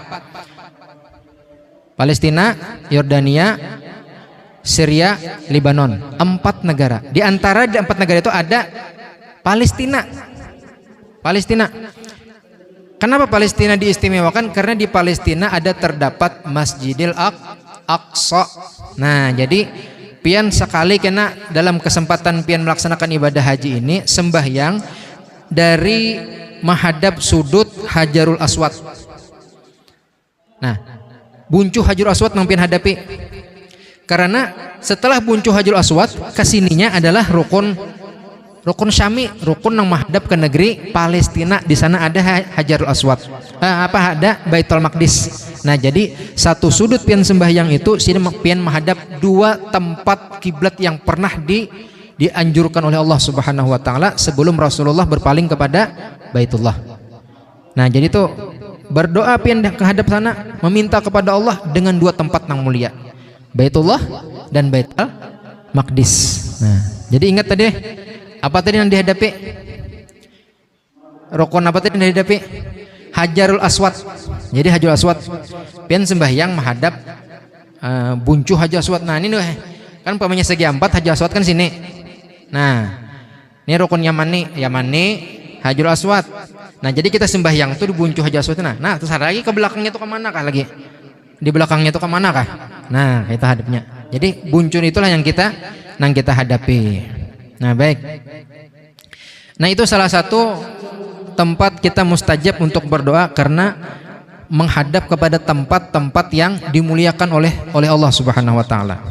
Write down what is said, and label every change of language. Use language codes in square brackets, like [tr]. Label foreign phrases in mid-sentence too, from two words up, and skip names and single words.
[id] Palestina, Yordania, Syria, Lebanon. 4 negara. Di antara 4 negara itu ada Palestina. Palestina. Kenapa Palestina diistimewakan? Karena di Palestina ada terdapat Masjidil Aqsa. Nah, jadi pian sekali kena dalam kesempatan pian melaksanakan ibadah haji ini sembahyang dari menghadap sudut Hajarul Aswad. Nah, buncu Hajarul Aswad yang pian hadapi. Karena setelah buncu Hajarul Aswad, kesininya adalah rukun Syami, rukun yang menghadap ke negeri Palestina. Di sana ada Hajarul Aswad. Ada Baitul Maqdis. Nah, jadi satu sudut pian sembahyang itu sini pian menghadap 2 tempat kiblat yang pernah dianjurkan oleh Allah [ar] سبحانه وتعالى [id] sebelum Rasulullah berpaling kepada Baitullah. Nah, jadi tuh berdoa pian menghadap sana, meminta kepada Allah dengan 2 tempat yang mulia, Baitullah dan Baitul Maqdis. Nah, jadi ingat tadi apa tadi yang dihadapi? Rukun apa tadi yang dihadapi? Hajarul Aswad. Jadi Hajarul Aswad pian sembahyang menghadap buncu Hajarul Aswad. Nah, ini kan umpamanya segi 4, Hajarul Aswad kan sini. Nah, ini rukun Yamani, Hajarul Aswad. Nah, jadi kita sembahyang tuh di buncu Hajarul Aswad. Nah, terus ada lagi ke belakangnya tuh kemana kah lagi? Di belakangnya tuh kemana kah? Nah, kita hadapnya. Jadi buncu itulah yang kita hadapi. Nah, baik. Nah, itu salah satu tempat kita mustajab untuk berdoa karena menghadap kepada tempat-tempat yang dimuliakan oleh Allah [ar] سبحانه وتعالى.